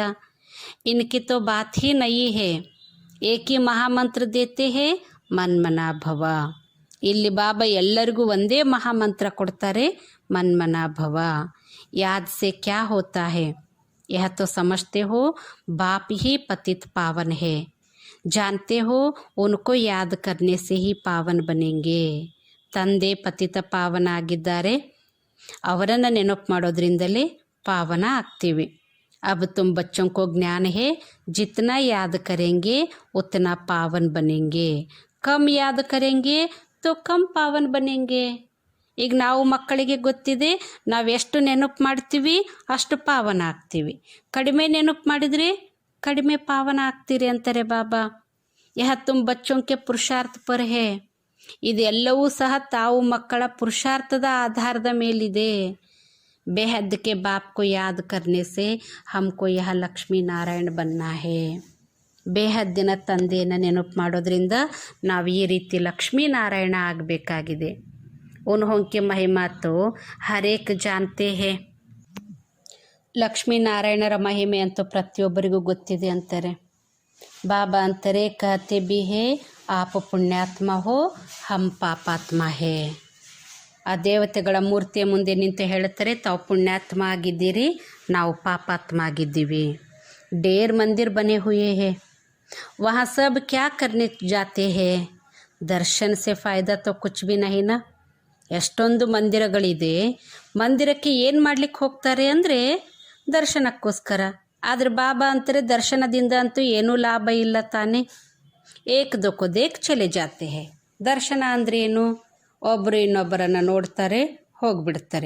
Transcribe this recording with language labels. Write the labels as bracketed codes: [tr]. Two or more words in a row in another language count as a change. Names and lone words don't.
[hi] इनकी तो बात ही नहीं है. एकही महामंत्र देते हैं मनमना भव. [kn] ಇಲ್ಲಿ ಬಾಬಾ ಎಲ್ಲರಿಗೂ ಒಂದೇ ಮಹಾಮಂತ್ರ ಕೊಡ್ತಾರೆ, ಮನ್ಮನಾ ಭವ. [hi] याद से क्या होता है. यह तो समझते हो बाप ही पतित पावन है. जानते हो उनको याद करने से ही पावन बनेंगे. [kn] ತಂದೆ ಪತಿತ ಪಾವನ ಆಗಿದ್ದಾರೆ, ಅವರನ್ನು ನೆನಪು ಮಾಡೋದ್ರಿಂದಲೇ ಪಾವನ ಆಗ್ತೀವಿ. [hi] अब तुम बच्चों को ज्ञान है, जितना याद करेंगे उतना पावन बनेंगे. कम याद करेंगे तो कम पावन बनेंगे. [kn] ಈಗ ನಾವು ಮಕ್ಕಳಿಗೆ ಗೊತ್ತಿದೆ, ನಾವು ಎಷ್ಟು ನೆನಪು ಮಾಡ್ತೀವಿ ಅಷ್ಟು ಪಾವನ ಆಗ್ತೀವಿ. ಕಡಿಮೆ ನೆನಪು ಮಾಡಿದರೆ ಕಡಿಮೆ ಪಾವನ ಆಗ್ತೀರಿ ಅಂತಾರೆ ಬಾಬಾ. [hi] यह तुम बच्चों के पुरुषार्थ पर है. [kn] ಇದೆಲ್ಲವೂ ಸಹ ತಾವು ಮಕ್ಕಳ ಪುರುಷಾರ್ಥದ ಆಧಾರದ ಮೇಲಿದೆ. [hi] बेहद के बाप को याद करने से हमको यह लक्ष्मी नारायण बनना है. [kn] ಬೇಹದ್ದಿನ ತಂದೆಯನ್ನು ನೆನಪು ಮಾಡೋದ್ರಿಂದ ನಾವು ಈ ರೀತಿ ಲಕ್ಷ್ಮೀನಾರಾಯಣ ಆಗಬೇಕಾಗಿದೆ. [hi] उन्होंके महिमा तो हरेक जानते हैं. [kn] ಲಕ್ಷ್ಮೀನಾರಾಯಣರ ಮಹಿಮೆ ಅಂತೂ ಪ್ರತಿಯೊಬ್ಬರಿಗೂ ಗೊತ್ತಿದೆ ಅಂತಾರೆ. ಬಾಬಾ ಅಂತಾರೆ [hi] कहते भी हैं आप पुण्यात्मा हो हम पापात्मा हैं. [kn] ಆ ದೇವತೆಗಳ ಮೂರ್ತಿಯ ಮುಂದೆ ನಿಂತು ಹೇಳ್ತಾರೆ, ತಾವು ಪುಣ್ಯಾತ್ಮ ಆಗಿದ್ದೀರಿ, ನಾವು ಪಾಪಾತ್ಮ ಆಗಿದ್ದೀವಿ. [hi] ढेर मंदिर बने हुए हैं, वहाँ सब क्या करने जाते हैं? दर्शन से फ़ायदा तो कुछ भी नहीं ना. [kn] ಎಷ್ಟೊಂದು ಮಂದಿರಗಳಿದೆ, ಮಂದಿರಕ್ಕೆ ಏನು ಮಾಡ್ಲಿಕ್ಕೆ ಹೋಗ್ತಾರೆ ಅಂದರೆ ದರ್ಶನಕ್ಕೋಸ್ಕರ. ಆದರೆ ಬಾಬಾ ಅಂತಾರೆ ದರ್ಶನದಿಂದ ಅಂತೂ ಏನೂ ಲಾಭ ಇಲ್ಲ ತಾನೇ. [hi] एक दो को देख चले जाते हैं. [kn] ದರ್ಶನ ಅಂದರೆ ಏನು? ಒಬ್ಬರು ಇನ್ನೊಬ್ಬರನ್ನು ನೋಡ್ತಾರೆ, ಹೋಗಿಬಿಡ್ತಾರೆ.